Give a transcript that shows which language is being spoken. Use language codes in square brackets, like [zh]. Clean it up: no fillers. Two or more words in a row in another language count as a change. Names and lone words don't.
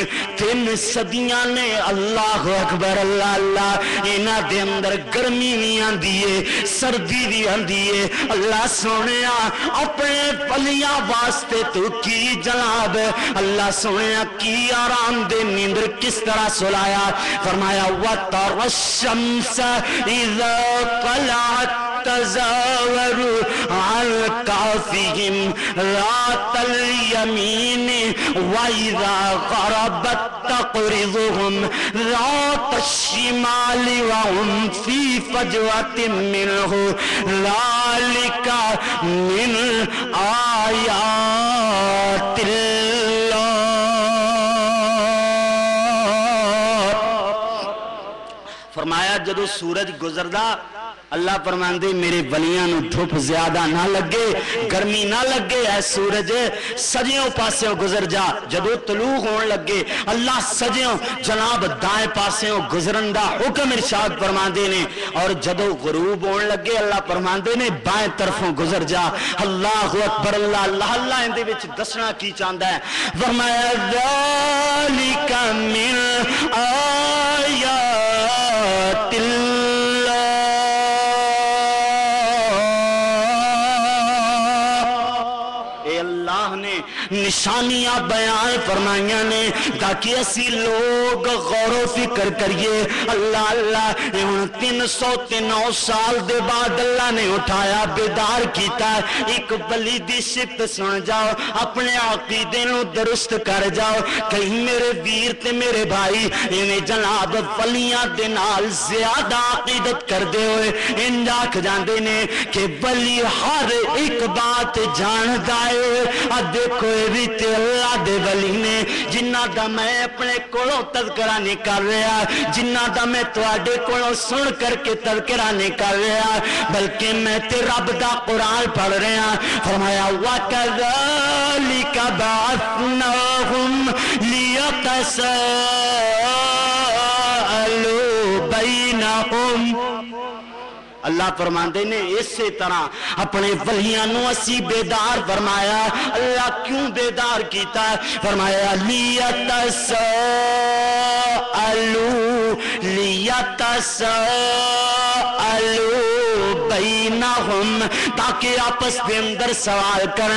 [pa] 3 صدیاں نے. [ar] اللہ اکبر [pa] اللہ اللہ. انہاں دے اندر گرمی بھی آندی ہے, سردی بھی آندی ہے. اللہ سونیا اپنے ولیاں واسطے تو کی جناب اللہ سونیا کی آرام دے نیندر کس طرح سلایا. [ar] فرمایا وَتَرَى الشَّمْسَ إِذَا طَلَعَتْ تَزَاوَرُ عَنْ كَهْفِهِمْ ذَاتَ الْيَمِينِ وَإِذَا غَرَبَتْ تَقْرِضُهُمْ ذَاتَ الشِّمَالِ وَهُمْ فِي فَجْوَةٍ مِّنْهُ ذَلِكَ مِنْ آيَاتِ اللَّهِ. [pa] فرمایا جدو سورج گزردا اللہ فرماندے میرے ولیاں نو دھوپ زیادہ نہ لگے, گرمی نہ لگے. اے سورج سجیوں پاسوں گزر جا. جدو طلوع ہون لگے اللہ سجیوں جناب دائیں پاسوں گزرن دا حکم ارشاد فرماندے نے, اور جدو غروب ہون لگے اللہ فرماندے نے بائیں طرفوں گزر جا. [ar] اللہ اکبر اللہ اللہ اللہ. [pa] اندے وچ دسنا کی چاہندا ہے. فرمایا [ar] ذالک من آیات [pa] نشانیاں بیان فرمائیاں نے تاکہ اسی لوگ غور و فکر کریے. اللہ اللہ 309 سال دے بعد اللہ نے اٹھایا بیدار کیتا. ایک ولی دی صفت سن جاؤ, اپنے عقیدے نو درست کر جاؤ. کہیں میرے ویر تے میرے بھائی انہیں جناب ولیاں دے نال زیادہ عقیدت کر دے ہوئے انج آکھ جاندے نے کہ ولی ہر ایک بات جان دائے. دیکھو تے اللہ دے ولی نے جنہ دا میں اپنے کولوں تذکرہ نہیں کر رہا, جنہ دا میں تواڈے کولوں سن کر کے تذکرہ نہیں کر رہا, بلکہ میں تے رب دا قرآن پڑھ رہا. [ar] فرمایا وَكَذَلِكَ بَعَثْنَاهُمْ لِيَتَسَاءَلُوا بَيْنَهُمْ. [pa] اللہ فرماندے نے اسی طرح اپنے ولیاں نو اسی بیدار فرمایا. اللہ کیوں بیدار کیتا؟ فرمایا [ar] لیتساءلوا بینہم, [pa] تاکہ آپس دے اندر سوال کریں.